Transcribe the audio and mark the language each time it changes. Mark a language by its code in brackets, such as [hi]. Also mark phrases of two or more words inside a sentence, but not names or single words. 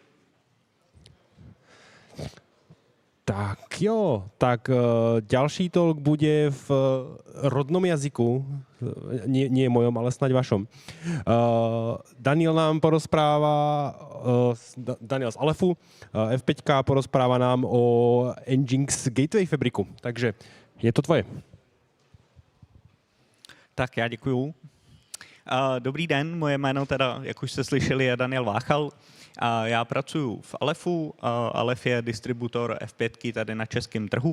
[sk] Tak jo, tak ďalší talk bude v rodnom jazyku, nie mojom, ale snáď vašom. Daniel nám porozpráva, Daniel z Alefu, F5 porozpráva nám o NGINX Gateway fabriku, takže je to tvoje. [cs] Tak já děkuju. Dobrý den, moje jméno teda, jak už jste slyšeli, je Daniel Váchal. Já pracuji v Alefu. Alef je distributor F5 tady na českém trhu.